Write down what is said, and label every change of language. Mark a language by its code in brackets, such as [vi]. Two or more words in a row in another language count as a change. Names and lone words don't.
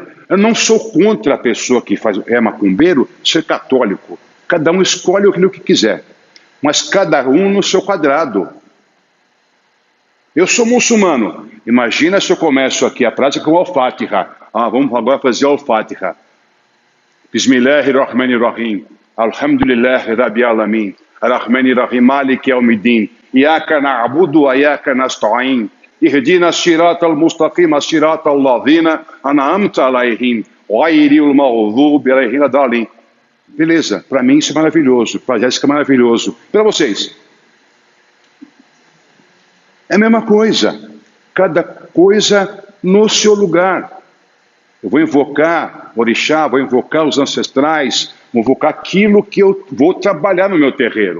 [pt] Eu não sou contra a pessoa que é macumbeiro ser católico. Cada um escolhe aquilo que quiser. Mas cada um no seu quadrado. Eu sou muçulmano. Imagina se eu começo aqui a prática com o Al-Fatiha. Vamos agora fazer o Al-Fatiha. [ar] بسم الله الرحمن الرحيم. الحمد لله رب العالمين. الرحمن الرحيم. مالك يوم الدين. إياك نعبد وإياك نستعين. اهدنا الصراط المستقيم، صراط الذين أنعمت عليهم، غير المغضوب عليهم ولا الضالين. [pt] Beleza, para mim isso é maravilhoso, para a Jéssica é maravilhoso. Para vocês? É a mesma coisa, cada coisa no seu lugar. Eu vou invocar o orixá, vou invocar os ancestrais, vou invocar aquilo que eu vou trabalhar no meu terreiro.